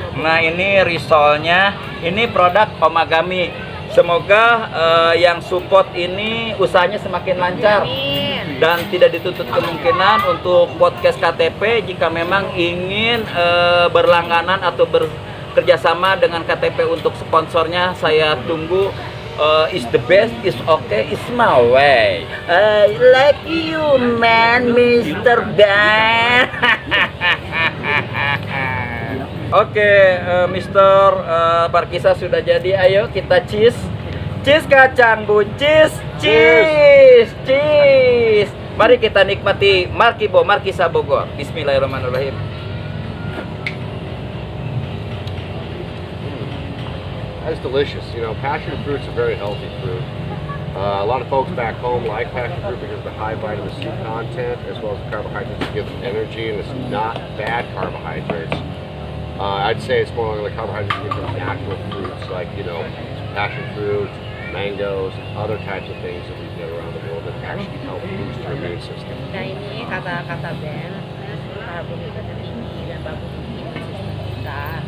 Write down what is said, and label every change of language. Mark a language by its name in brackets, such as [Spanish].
[Indonesian] Nah, ini risolnya. Ini produk Omagami. Semoga yang support ini usahanya semakin lancar dan tidak ditutup kemungkinan untuk podcast KTP jika memang ingin berlangganan atau bekerjasama dengan KTP untuk sponsornya. Saya tunggu. [English] Is the best, is okay, is my way. I like you, man, Mr. Ben. [Indonesian] Oke, Mr. Markisa sudah jadi. Ayo kita cheese. Cheese kacang buncis. Cheese. Mari kita nikmati Markibo, Markisa Bogor. Bismillahirrahmanirrahim. [English] That's delicious. You know, passion fruit's a very healthy fruit. A lot of folks back home like passion fruit because of the high vitamin C content as well as the carbohydrates that give them energy, and it's not bad carbohydrates. I'd say it's more like the carbohydrates that give them natural fruits like, you know, passion fruit, mangoes, other types of things that we get around the world that actually help boost your immune system. [Indonesian] Nah ini kata Ben, karbohidratnya tinggi dan bagus untuk imun sistem kita.